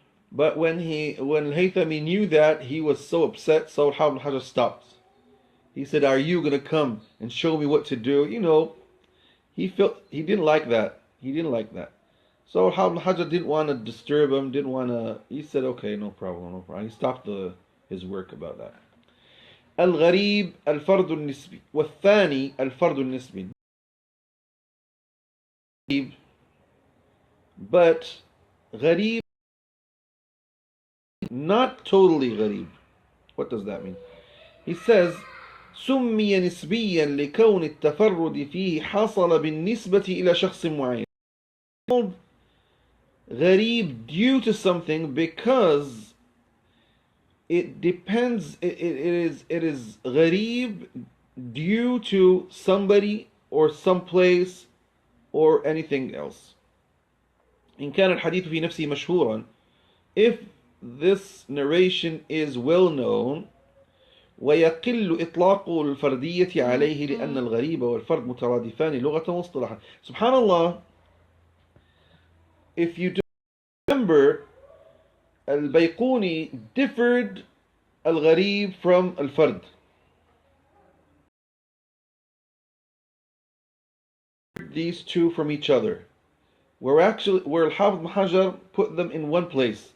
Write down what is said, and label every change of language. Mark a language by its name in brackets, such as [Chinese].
[English] But when Al-Haythami knew that, he was so upset, so Hafiz Ibn Hajar stopped. He said, "Are you going to come and show me what to do?" He didn't like that. So Hafiz Ibn Hajar didn't want to disturb him. He said, "Okay, no problem." He stopped his work about that. [Arabic] الغريب الفرد النسبي والثاني الفرد النسبي. [English] But غريب, not totally غريب. What does that mean? He says [Arabic] سمي نسبيا لكون التفرد فيه حصل بالنسبة إلى شخص معين. [English] gharib due to something because it depends, it is gharib due to somebody or some place or anything else. [Arabic] إن كان الحديث في نفسه مشهورا, [English] if this narration is well known, [Arabic] ويقل إطلاق الفردية عليه لأن الغريب والفرد مترادفان لغة واصطلاحا. [English] Subhanallah, if you remember, Al-Bayquni differed Al-Gharib from Al-Fard. These two from each other. Where Al-Hafidh Ibn Hajar put them in one place.